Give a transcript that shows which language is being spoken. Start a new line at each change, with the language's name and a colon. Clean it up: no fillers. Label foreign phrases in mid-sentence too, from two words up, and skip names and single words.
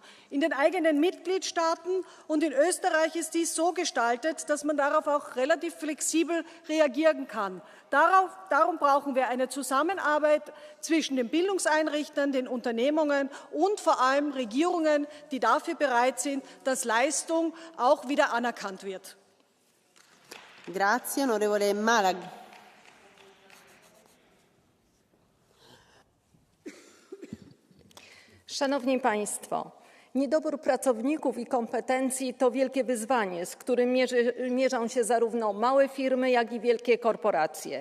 German: In den eigenen Mitgliedstaaten und in Österreich ist dies so gestaltet, dass man darauf auch relativ flexibel reagieren kann. Darum brauchen wir eine Zusammenarbeit zwischen den Bildungseinrichtern, den Unternehmungen und vor allem Regierungen, die dafür bereit sind, dass Leistung auch wieder anerkannt wird.
Italian: Grazie, onorevole Malag.
Polish: Szanowni Państwo, niedobór pracowników i kompetencji to wielkie wyzwanie, z którym mierzą się zarówno małe firmy, jak i wielkie korporacje.